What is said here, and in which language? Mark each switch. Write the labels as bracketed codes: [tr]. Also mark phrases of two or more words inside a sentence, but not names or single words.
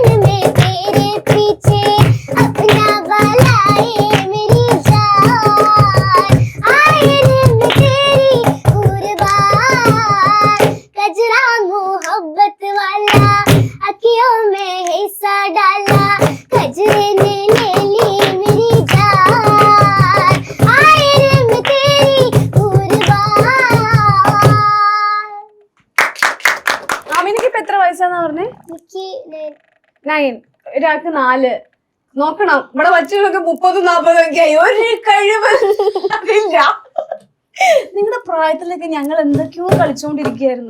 [hi] मैं तेरे पीछे, अपना बनाए मेरी जान, आए रे मैं तेरी कुर्बान, कजरा मोहब्बत वाला अखियों में हिस्सा डाला, कजरे ने ले ली मेरी जान, आए रे मैं तेरी कुर्बान. [ml] ആമിനക്ക് ഇപ്പൊ എത്ര വയസ്സാന്നാ പറഞ്ഞേ? എനിക്ക് 9. ഒരാൾക്ക് 4. നോക്കണം, ഇവിടെ വച്ചുകളൊക്കെ 30 40 ഒക്കെ ആയി. ഒരു കഴിവ് ഇല്ല. നിങ്ങളുടെ പ്രായത്തിലൊക്കെ ഞങ്ങൾ എന്തൊക്കെയോ കളിച്ചോണ്ടിരിക്കുകയായിരുന്നു.